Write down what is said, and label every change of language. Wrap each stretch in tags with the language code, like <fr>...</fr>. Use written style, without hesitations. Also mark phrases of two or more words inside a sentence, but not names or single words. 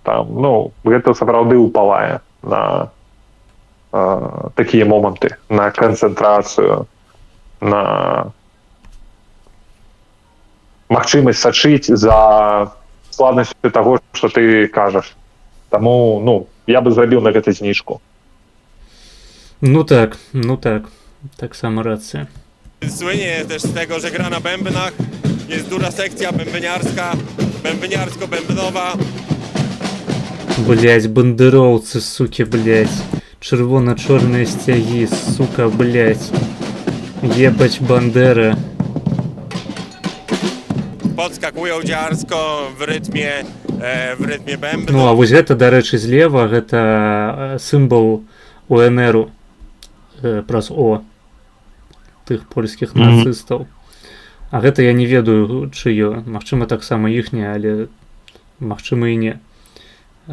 <be>Там, ну, гэта сапраўды ўпалае на такія моманты, на канцэнтрацыю, на магчымасць сачыць за складнасцю таго, што ты кажаш. Таму, ну, я бы зрабіў на гэта зніжку. Ну так само рацыя.</be> <pl>Słynie też z tego, że gra na bębnach, jest duża sekcja bębniarska, bębniarsko-bębnowa.</pl> <ru>Блять, бандероўцы, суки, блять.</ru> <be>Чырвона-чорныя сцягі, сука, блять.</be> <pl>Ебać Bandera. Podskakują dziarsko w rytmie bębnu.</pl> <be>Ну, а вось гэта, дарэчы, злева, гэта сімвол УНРу праз О тых польскіх нацыстаў. А гэта я не ведаю, чыё. Магчыма, таксама іхняе, але магчыма і не.</be>